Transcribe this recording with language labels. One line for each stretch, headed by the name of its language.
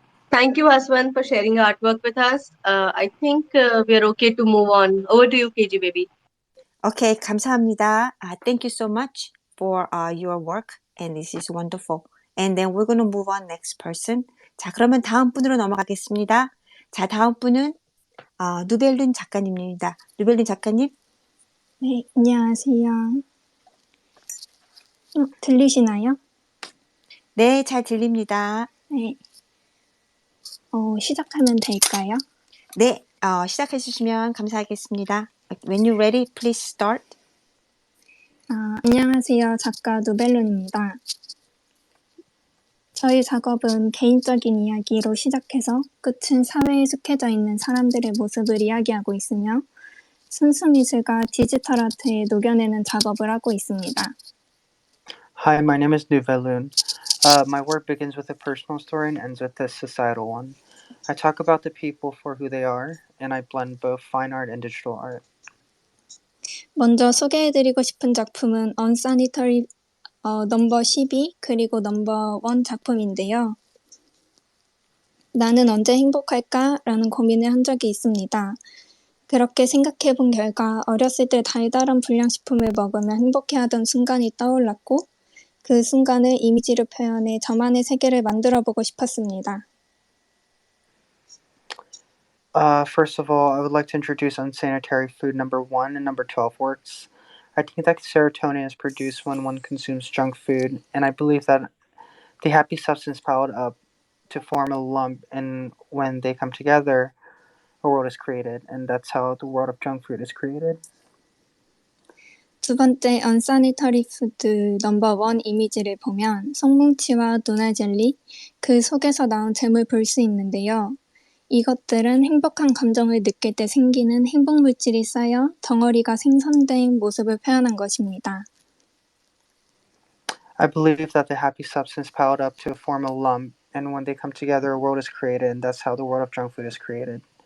English: Thank you, Haswan, for sharing your artwork with us. I think we are okay to move on. Over to you, KG baby.
Korean: Okay, 감사합니다.
English: Thank you so much for your work, and this is wonderful. And then we're going to move on next person.
Korean: 자, 그러면 다음 분으로 넘어가겠습니다. 자, 다음 분은 누벨룬 작가님입니다. 누벨룬 작가님. 네, 안녕하세요. 들리시나요? 네, 잘 들립니다. 네, 시작하면 될까요? 네, 시작해 주시면 감사하겠습니다.
English: When you're ready, please start.
Korean: 안녕하세요. 작가 누벨룬입니다. 저희 작업은 개인적인 이야기로 시작해서 끝은 사회에 속해져 있는 사람들의 모습을 이야기하고 있으며 순수 미술과 디지털 아트에 녹여내는 작업을 하고 있습니다.
English: Hi, my name is Nuvelun. My work begins with a personal story and ends with a societal one. I talk about the people for who they are, and I blend both fine art and digital art.
Korean: 먼저 소개해드리고 싶은 작품은 Unsanitary 넘버 12 그리고 넘버 1 작품인데요. 나는 언제 행복할까? 라는 고민을 한 적이 있습니다. 그렇게 생각해 본 결과 어렸을 때 달달한 불량식품을 먹으면 행복해하던 순간이 떠올랐고 그 순간을 이미지로 표현해 저만의 세계를 만들어 보고 싶었습니다.
English: First of all, I would like to introduce unsanitary food number 1 and number 12 works. I think that serotonin is produced when one consumes junk food, and I believe that the happy substance piled up to form a lump, and when they come together, a world is created, and that's how the world of junk food is created.
Korean: 두 번째 unsanitary food 넘버 1 이미지를 보면 송뭉치와 누나 젤리, 그 속에서 나온 잼을 볼 수 있는데요. 이것들은 행복한 감정을 느낄 때 생기는 행복 물질이 쌓여 덩어리가 생성된 모습을 표현한 것입니다.
English: I believe that the happy substance piled up to form a lump, and when they come together, a world is created, and that's how the world of junk food is created.